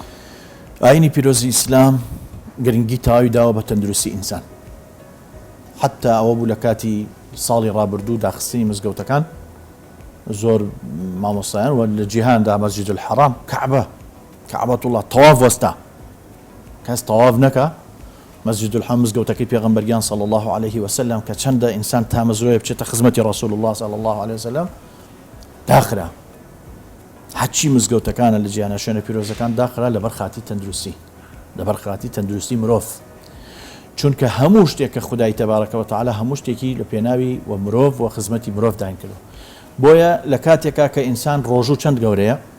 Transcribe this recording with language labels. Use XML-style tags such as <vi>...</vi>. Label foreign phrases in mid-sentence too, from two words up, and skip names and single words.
<ckb>ئاینی پیرۆزی ئیسلام گرنگی تاوی داوە بە تەندروستی ئینسان حتا ئەوە بوو لە کاتی ساڵی ڕابردوو داخستنی مزگەوتەکان زۆر مامۆستایان و لە جیهاندا مەسجد الحەرام کەعبەت الله تەواف وەستا کەس تەواف نەکە مەسجد الحەرام مزگەوتەکەی پێغەمبەریان</ckb> <ar>صلی الله عليه وسلم</ar> <ckb>کە چەندە ئینسان تامەزرۆیە بچێتە خزمەتی</ckb> <ar>رسول الله صلی الله عليه وسلم</ar> <ckb>داخرا حچی مزگەوتەکانە لە جیهانە شوێنە پیرۆزەکان داخرا لەبەر خاتی تەندروستی لەبەر خاتی تەندروستی مرۆڤ چونکە هەموو شتێک کە خودای</ckb> <ar>تەبارەکە وتعالە</ar> <ckb>هەموو شتێکی لە پێناوی و مرۆڤ و خزمەتی مرۆڤ داین کردو بۆیە لە کاتێکا کە ئینسان ڕۆژوو چەند گەورەیە</ckb>